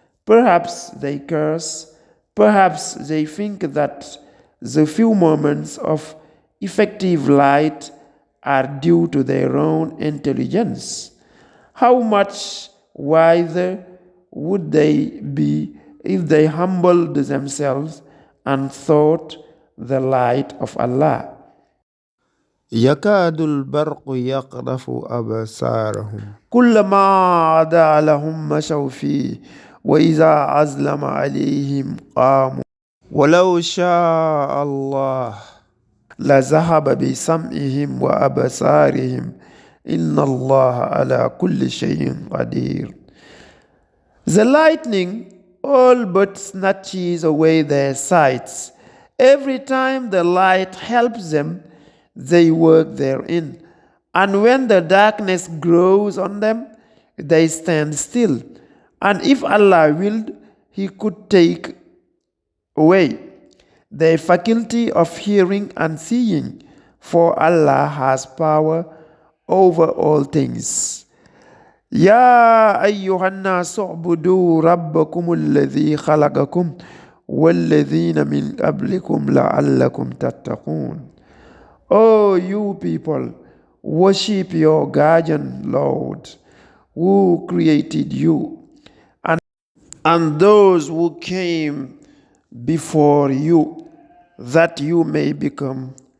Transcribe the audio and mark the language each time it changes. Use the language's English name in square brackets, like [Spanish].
[English] Perhaps they curse, perhaps they think that the few moments of effective light are due to their own intelligence. How much wiser would they be if they humbled themselves and sought the light of Allah? [Arabic] يكاد البرق يقذف أبصارهم كلما عدا لهم مشوا فيه وإذا أظلم عليهم قاموا ولو شاء الله لذهب بسمعهم وأبصارهم إن الله على كل شيء قدير. [English] The lightning all but snatches away their sights. Every time the light helps them, they work therein. And when the darkness grows on them, they stand still. And if Allah willed, He could take away their faculty of hearing and seeing, for Allah has power over all things. [Arabic] يا أيها الناس اعبدوا ربكم الذي خلقكم والذين من قبلكم لعلكم تتقون. [English] Oh, you people, worship your guardian Lord, who created you, and those who came before you, that you may become